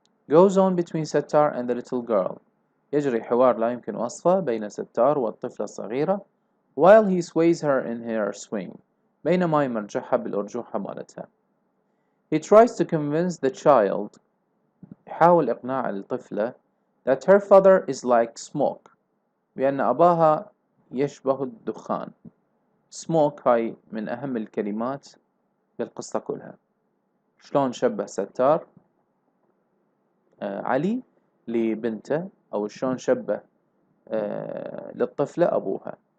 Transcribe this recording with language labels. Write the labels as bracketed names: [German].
[English] goes on between ستار and the little girl، [Arabic] يجري حوار لا يمكن وصفه بين ستار والطفلة الصغيرة [English] while he sways her in her swing، [Arabic] بينما يمرجحها بالأرجوحة مالتها. [English] he tries to convince the child، [Arabic] يحاول إقناع الطفلة [English] that her father is like smoke، [Arabic] بأن أباها يشبه الدخان. smoke هاي من أهم الكلمات بالقصة كلها. شلون شبه ستار علي لبنته، أو شلون شبه للطفلة أبوها.